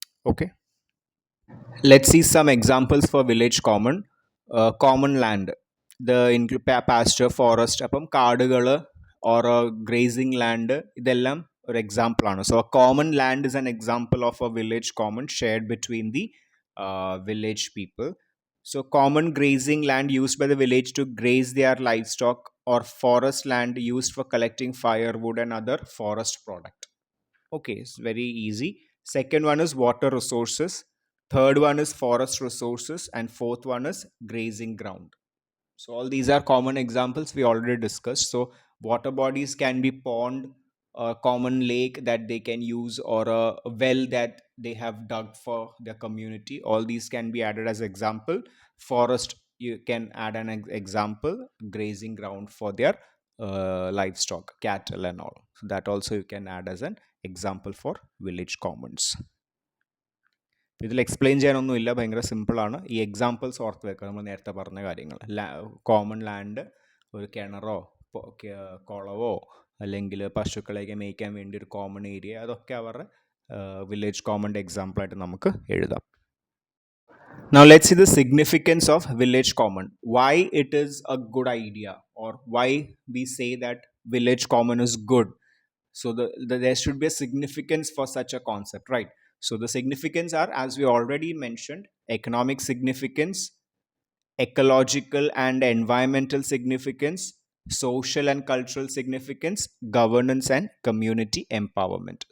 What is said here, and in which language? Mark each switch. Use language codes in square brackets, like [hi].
[en] Okay, let's see some examples for village common. Common land, pasture, forest, [ml] അപ്പം കാടുകൾ [en] or grazing land, [ml] ഇതെല്ലാം ഒരു എക്സാമ്പിളാണ്. [en] So common land is an example of a village common shared between the village people. So common grazing land used by the village to graze their livestock, or forest land used for collecting firewood and other forest product. Okay, it's very easy. Second one is water resources. Third one is forest resources, and fourth one is grazing ground. So all these are common examples we already discussed. So water bodies can be pond, a common lake that they can use, or a well that they have dug for their community. All these can be added as example. Forest, you can add an example, grazing ground for their livestock, cattle and all. So that also you can add as an example for village commons. [ml] ഇതിൽ explain ചെയ്യാനൊന്നുമില്ല, ഭയങ്കര സിമ്പിളാണ്. ഈ examples ഓർത്ത് വെക്കുക, നമ്മൾ നേരത്തെ പറഞ്ഞ കാര്യങ്ങൾ. കോമൺ ലാൻഡ്, ഒരു കിണറോ കുളവോ അല്ലെങ്കിൽ പശുക്കളെയൊക്കെ മേയ്ക്കാൻ വേണ്ടി ഒരു കോമൺ ഏരിയ, അതൊക്കെ അവരുടെ വില്ലേജ് കോമണിൻ്റെ എക്സാമ്പിളായിട്ട് നമുക്ക് എഴുതാം. [en] Now let's see the significance of village common. Why it is a good idea, or why we say that village common is good. So there should be a significance for such a concept, right? So the significance are, as we already mentioned, economic significance, ecological and environmental significance, social and cultural significance, governance and community empowerment.